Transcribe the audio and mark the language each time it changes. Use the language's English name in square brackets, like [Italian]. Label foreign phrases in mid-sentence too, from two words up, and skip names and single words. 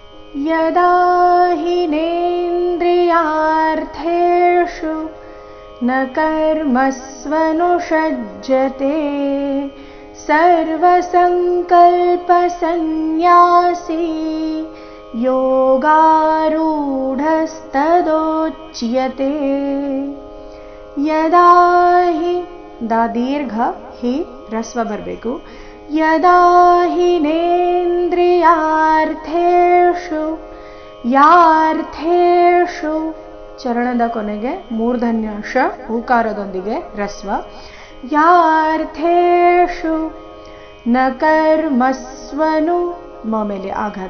[Sanskrit] यदा हिनेन्द्रियार्थेषु न कर्मस्वनुषज्यते सर्वसङ्कल्पसन्न्यासी योगारूढस्तदोच्यते। यदा हि [Kannada] दा दीर्घ हि ರಸ್ವ ಬರಬೇಕು. [Sanskrit] ಯದಾ ಹಿನೇಂದ್ರಿಯಾರ್ಥೇಷು ಯಾರ್ಥೇಷು [Kannada] ಚರಣದ ಕೊನೆಗೆ ಮೂರ್ಧನ್ಯ ಶ ಹೂಕಾರದೊಂದಿಗೆ ರಸ್ವ. [Sanskrit] ಯಾರ್ಥೇಷು ನ ಕರ್ಮಸ್ವನು [Kannada] ಮ ಮೇಲೆ ಆಘಾತ.